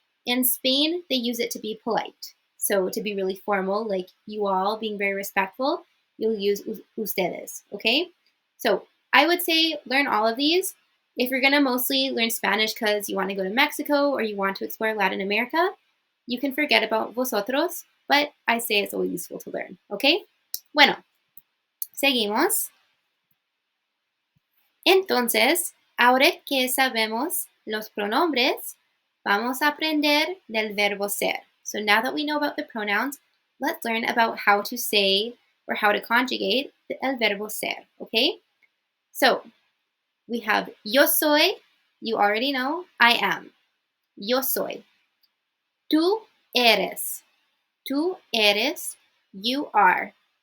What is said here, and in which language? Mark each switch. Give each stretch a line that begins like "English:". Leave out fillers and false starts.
English: In Spain, they use it to be polite. So to be really formal, like you all, being very respectful, you'll use ustedes, okay? So I would say learn all of these. If you're going to mostly learn Spanish because you want to go to Mexico or you want to explore Latin America, you can forget about vosotros, but I say it's always useful to learn, okay?
Spanish: Bueno, seguimos. Entonces, ahora que sabemos los pronombres, vamos a aprender del verbo ser.
English: So now that we know about the pronouns, let's learn about how to say or how to conjugate
Spanish: el verbo ser,
English: okay? So, we have
Spanish: yo soy,
English: you already know, I am. Yo soy.
Spanish: Tú eres. Tú eres,
English: you are.